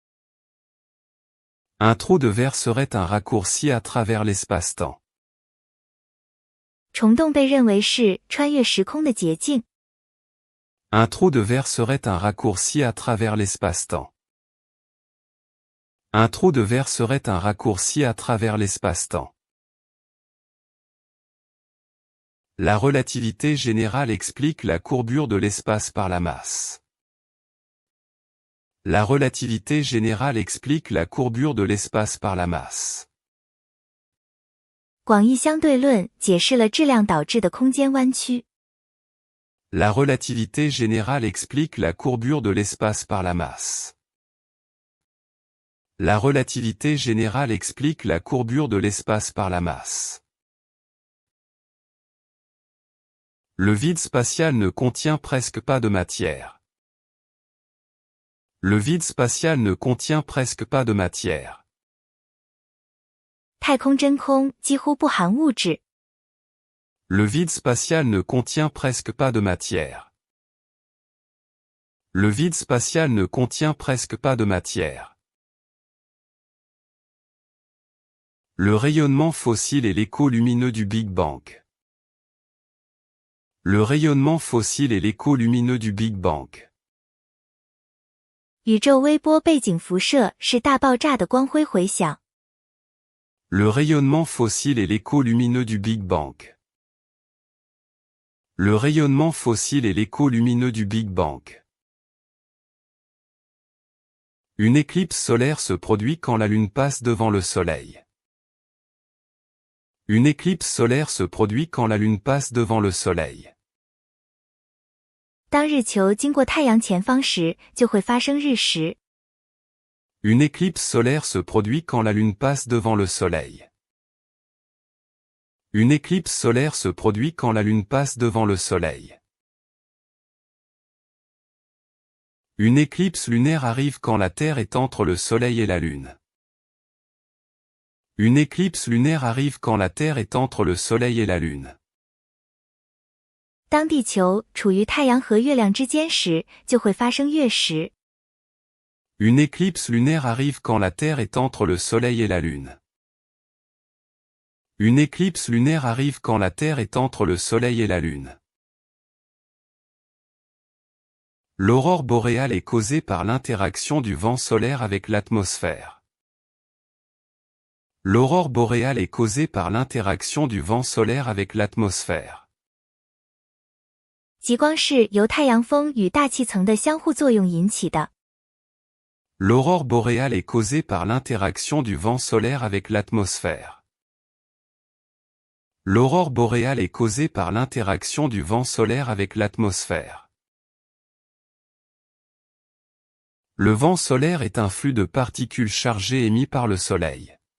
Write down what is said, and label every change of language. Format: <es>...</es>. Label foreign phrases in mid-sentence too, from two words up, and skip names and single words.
<fr>Un trou de verre serait un raccourci à travers l'espace-temps.</fr> <zh>虫洞被认为是穿越时空的捷径。</zh> <fr>Un trou de verre serait un raccourci à travers l'espace-temps. Un trou de verre serait un raccourci à travers l'espace-temps. La relativité générale explique la courbure de l'espace par la masse. La relativité générale explique la courbure de l'espace par la masse.</fr> <zh>广义相对论解释了质量导致的空间弯曲。</zh> <fr>La relativité générale explique la courbure de l'espace par la masse. La relativité générale explique la courbure de l'espace par la masse. Le vide spatial ne contient presque pas de matière. Le vide spatial ne contient presque pas de matière.</fr> <zh>太空真空几乎不含物质。</zh> <fr>Le vide spatial ne contient presque pas de matière. Le vide spatial ne contient presque pas de matière. Le rayonnement fossile est l'écho lumineux du Big Bang. Le rayonnement fossile est l'écho lumineux du Big Bang.</fr> <zh>宇宙微波背景辐射是大爆炸的光辉回响。</zh> <fr>Le rayonnement fossile et l'écho lumineux du Big Bang. Le rayonnement fossile et l'écho lumineux du Big Bang. Une éclipse solaire se produit quand la Lune passe devant le Soleil. Une éclipse solaire se produit quand la Lune passe devant le Soleil.</fr> <zh>当日球经过太阳前方时，就会发生日食。</zh> <fr>Une éclipse solaire se produit quand la Lune passe devant le Soleil. Une éclipse solaire se produit quand la Lune passe devant le Soleil. Une éclipse lunaire arrive quand la Terre est entre le Soleil et la Lune. Une éclipse lunaire arrive quand la Terre est entre le Soleil et la Lune.</fr> <zh>当地球处于太阳和月亮之间时，就会发生月食。</zh> <fr>Une éclipse lunaire arrive quand la Terre est entre le Soleil et la Lune. Une éclipse lunaire arrive quand la Terre est entre le Soleil et la Lune. L'aurore boréale est causée par l'interaction du vent solaire avec l'atmosphère. L'aurore boréale est causée par l'interaction du vent solaire avec l'atmosphère.</fr> <zh>极光是由太阳风与大气层的相互作用引起的。</zh> <fr>L'aurore boréale est causée par l'interaction du vent solaire avec l'atmosphère. L'aurore boréale est causée par l'interaction du vent solaire avec l'atmosphère. Le vent solaire est un flux de particules chargées émis par le Soleil.</fr>